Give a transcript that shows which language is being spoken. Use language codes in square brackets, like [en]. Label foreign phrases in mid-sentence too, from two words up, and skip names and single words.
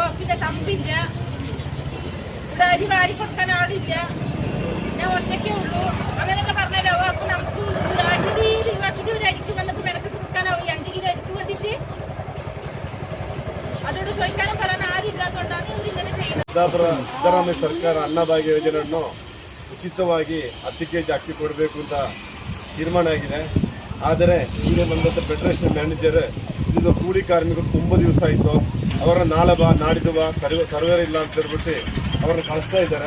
[ml] പിന്നെ തമ്പില്ല, ഇവിടെ അരി വാരി കൊടുക്കാൻ ആളില്ല, ഞാൻ ഒറ്റയ്ക്കേ ഉള്ളൂ, അങ്ങനെയൊക്കെ പറഞ്ഞാലോ? അപ്പൊ നമുക്ക് 5 കിലോ ഒരു അരിക്ക് വന്നിട്ട് മെനക്കെട്ട് കൊടുക്കാനാവും. 5 കിലോ അരിക്ക് വേണ്ടിയിട്ട് അതോട് ചോദിക്കാനും പറയാൻ ആരില്ലാത്തതുകൊണ്ടാണ് ഇവരിങ്ങനെ ചെയ്യുന്നത്. [kn] ಸಿದ್ದರಾಮಯ್ಯ ಸರ್ಕಾರ ಅನ್ನಭಾಗ್ಯ ಯೋಜನೆಯನ್ನು ಉಚಿತವಾಗಿ 10 kg ಅಕ್ಕಿ ಕೊಡಬೇಕು ಅಂತ ತೀರ್ಮಾನ ಆಗಿದೆ. ಆದರೆ ಈಗ ಬಂದಂಥ ಫೆಡರೇಷನ್ ಮ್ಯಾನೇಜರ್ ಇದು ಕೂಲಿ ಕಾರ್ಮಿಕರು ತುಂಬ ದಿವಸ ಆಯಿತು, ಅವರ ನಾಳೆ ಬಾ ನಾಡಿದ್ದು ಬಾ ಸರ್ವೇರ್ ಇಲ್ಲ ಅಂತ ಹೇಳ್ಬಿಟ್ಟು ಅವ್ರನ್ನ ಕಳಿಸ್ತಾ ಇದ್ದಾರೆ.